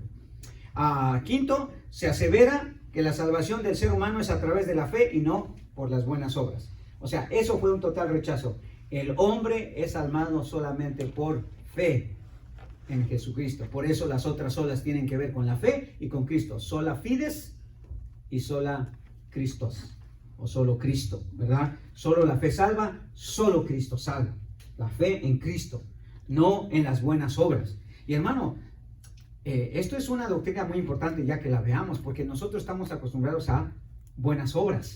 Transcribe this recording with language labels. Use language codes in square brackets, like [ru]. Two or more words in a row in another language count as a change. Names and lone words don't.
[es] Quinto, se asevera que la salvación del ser humano es a través de la fe y no por las buenas obras. O sea, eso fue un total rechazo. El hombre es salvado solamente por fe en Jesucristo. Por eso las otras solas tienen que ver con la fe y con Cristo. [la] Sola fides y sola Christos. [es] O solo Cristo, ¿verdad? Solo la fe salva, solo Cristo salva. La fe en Cristo, no en las buenas obras. Y hermano, esto es una doctrina muy importante ya que la veamos, porque nosotros estamos acostumbrados a buenas obras.